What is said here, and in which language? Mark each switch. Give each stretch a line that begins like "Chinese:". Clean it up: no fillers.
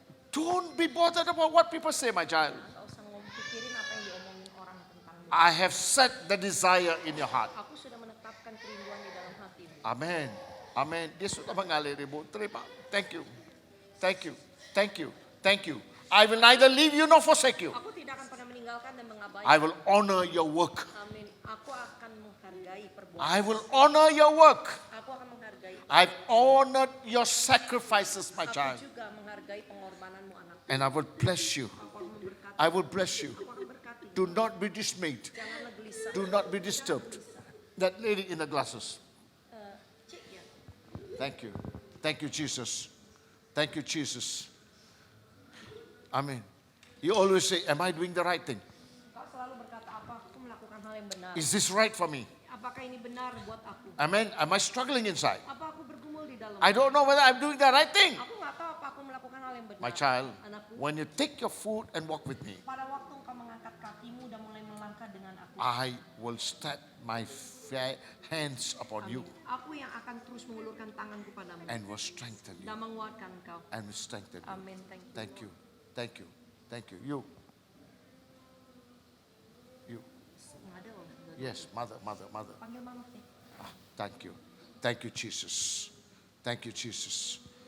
English: Don't be bothered about what people say, my child.
Indonesian: Gak usah pikirin apa yang diomongin orang tentangmu.
English: I have set the desire in your heart.
Indonesian: Aku sudah menetapkan kerinduan di dalam hatimu.
English: Amen. Amen.
Indonesian: Dia sudah mengalir, Ibu. Terima.
English: Thank you. Thank you. Thank you. Thank you. I will neither leave you nor forsake you.
Indonesian: Aku tidak akan pernah meninggalkan dan mengabaikan.
English: I will honor your work.
Indonesian: Amin. Aku akan menghargai perbuatan.
English: I will honor your work.
Indonesian: Aku akan menghargai.
English: I've honored your sacrifices, my
Indonesian: Aku
English: child.
Indonesian: juga menghargai pengorbananmu anakku.
English: And I will bless you.
Indonesian: Aku akan memberkati.
English: I will bless you.
Indonesian: Aku akan berkati.
English: Do not be dismayed.
Indonesian: Janganlah gelisah.
English: Do not be disturbed. That lady in the glasses.
Indonesian: Cik ya.
English: Thank you. Thank you, Jesus. Thank you, Jesus. Amen. You always say, am I doing the right thing?
Indonesian: Kau selalu berkata apa? Aku melakukan hal yang benar.
English: Is this right for me?
Indonesian: Apakah ini benar buat aku?
English: Amen. Am I struggling inside?
Indonesian: Apa aku bergumul di dalam?
English: I don't know whether I'm doing the right thing.
Indonesian: Aku nggak tahu apa aku melakukan hal yang benar.
English: My child,
Indonesian: Anakku,
English: when you take your food and walk with me,
Indonesian: pada waktu engkau mengangkat kakimu dan mulai melangkah dengan aku,
English: I will stretch my hands upon you
Indonesian: aku yang akan terus mengulurkan tanganku padamu
English: and will strengthen you.
Indonesian: dan menguatkan engkau.
English: And will strengthen you. Amin. Thank you. Thank you. Thank you. Thank you. You. You.
Indonesian: Nggak ada loh.
English: Yes, mother.
Indonesian: Panggil mama nih.
English: Thank you. Thank you, Jesus. Thank you, Jesus.